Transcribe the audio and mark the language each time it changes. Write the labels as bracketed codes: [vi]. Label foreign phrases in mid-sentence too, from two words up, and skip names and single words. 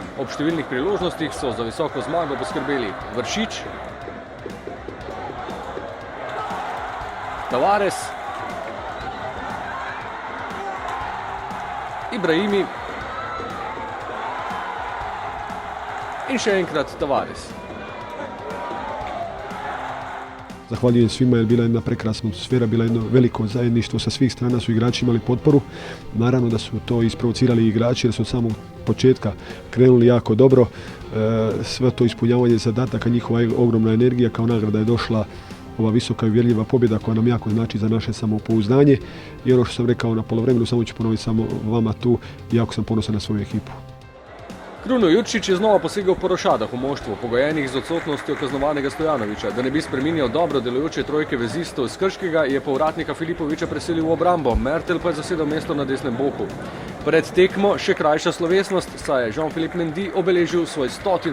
[sl] Ob številnih priložnostih so za visoko zmago poskrbeli Vršič, Tavares, Ibrahimi in še enkrat Tavares. [hr] Zahvaljujem svima jer bila jedna prekrasna atmosfera, bila jedno veliko zajedništvo, sa svih strana su igrači imali potporu. Naravno da su to isprovocirali igrači jer su od samog početka krenuli jako dobro. Sve to ispunjavanje zadataka, njihova ogromna energija, kao nagrada je došla ova visoka i uvjerljiva pobjeda koja nam jako znači za naše samopouzdanje. I ono što sam rekao na polovremenu, samo ću ponoviti samo vama tu, jako sam ponosan na svoju ekipu. [sl] Kruno Jurčić je znova posegel po rošadah v moštvu, pogojenih z odsotnostjo kaznovanega Stojanovića. Da ne bi spreminjal dobro delujoče trojke vezistov iz Krškega, je povratnika Filipovića preselil v obrambo, Mertel pa je zasedel mesto na desnem boku. Pred tekmo še krajša slovesnost, saj je Jean-Philippe Mendy obeležil svoj 100.